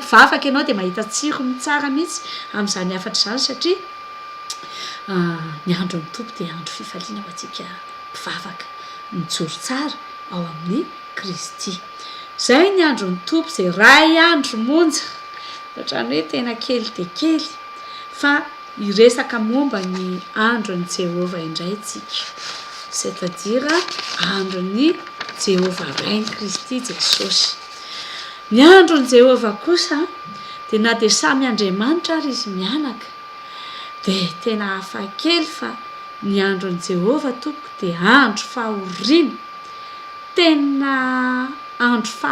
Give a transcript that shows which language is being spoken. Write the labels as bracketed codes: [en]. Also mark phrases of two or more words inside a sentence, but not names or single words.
[mg] mpivavaka ianao de mahita tsirony tsara mihitsy amin'izany afatra izany satria ny andro ny tompo de andro fifaliana ho antsika mpivavaka mijoro tsara ao amin'ny Kristy zay ny andro ny tompo zay ray andro monja ohatrany hoe tena kely de kely fa hiresaka momba ny andron'ny Jehova indray tsika c'est-à-dire andron'ny Jehova rainy Kristy Jesosy ny andron'ny Jehova kosa de na de samy Andriamanitra ary izy mianaka de tena hafa kely fa ny andron'ny Jehova tompoko de andro fahoriana tena andro